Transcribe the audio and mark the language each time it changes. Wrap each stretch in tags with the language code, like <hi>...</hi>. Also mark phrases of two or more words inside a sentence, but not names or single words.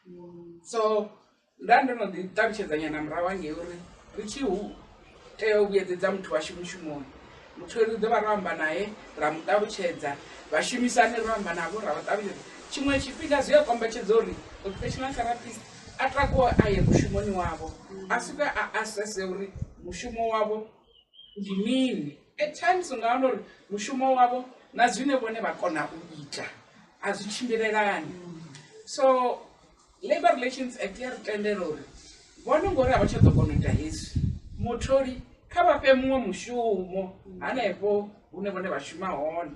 <ve>So nda ndo no ḓi ṱalutshedza nyana murahu hangei uri ri tshi tea u vhuyedzedza muthu washu mushumoni, muthu ri ḓo vha ro amba naye ra mu ṱalutshedza, vhashumisani ro amba navho ra vha ṱalutshedza. Tshiṅwe tshifhinga zwi a kombetshedza uri</ve> <en>occupational therapist</en> <ve>a takuwe a ye mushumoni wavho, a swike a asese uri mushumo wavho ndi mini,</ve> <en>at times</en> <ve>ungawana uri mushumo wavo na zwine vhone vha kona u ita a zwi tshimbilelani. So Labour Relations Act ya ri tendela uri vhone ngori a vha tsha ḓo kona u ita hezwi mutholi kha vha fhe muṅwe mushumo hanefho hune vhone vha shuma hone.</ve>